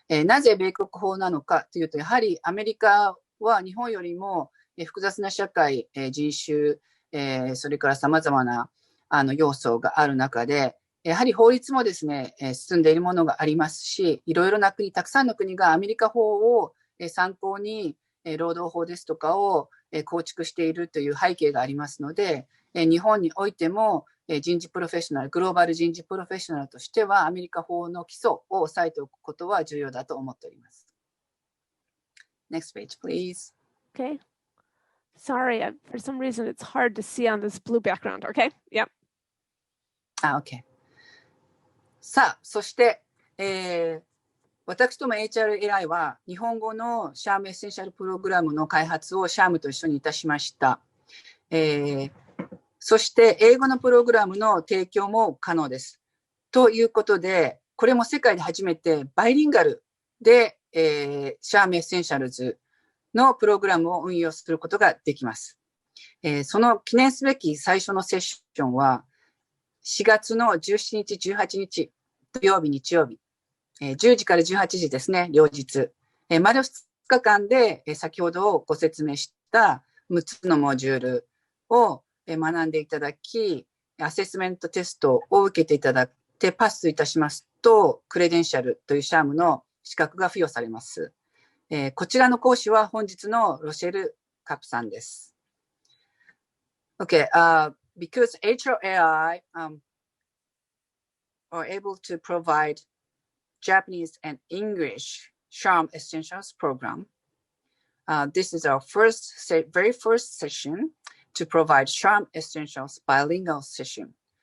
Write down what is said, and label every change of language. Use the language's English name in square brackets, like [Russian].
[Japanese] なぜ米国法なのかというと、やはりアメリカは日本よりも複雑な社会、人種、それから様々な要素がある中で、やはり法律もですね、進んでいるものがありますし、いろいろな国、たくさんの国がアメリカ法を参考に労働法ですとかを構築しているという背景がありますので、日本においても人事プロフェッショナル、グローバル人事プロフェッショナルとしてはアメリカ法の基礎を押さえておくことは重要だと思っております。 [English] Next page, please. Okay. Sorry, for some reason it's hard to see on this blue background. Okay. Yep. OK。 [Japanese] さあ、そして、私ども HRAI は日本語のシャームエッセンシャルプログラムの開発をシャームと一緒にいたしました。そして英語のプログラムの提供も可能です。ということで、これも世界で初めてバイリンガルで、Hrm Essentials のプログラムを運用することができます。その記念すべき最初のセッションは、4月の17日、18日、土曜日、日曜日、10時から18時ですね、両日。丸2日間で、先ほどご説明した6つのモジュールを学んでいただき、アセスメントテストを受けていただいてパスいたしますと、クレデンシャルというシャームの資格が付与されます。こちらの講師は本日のロシェル・カップさんです。 [English] Okay, because HRAI are able to provide Japanese and English Hrm Essentials program, this is our very first session to provide Hrm Essentials bilingual session.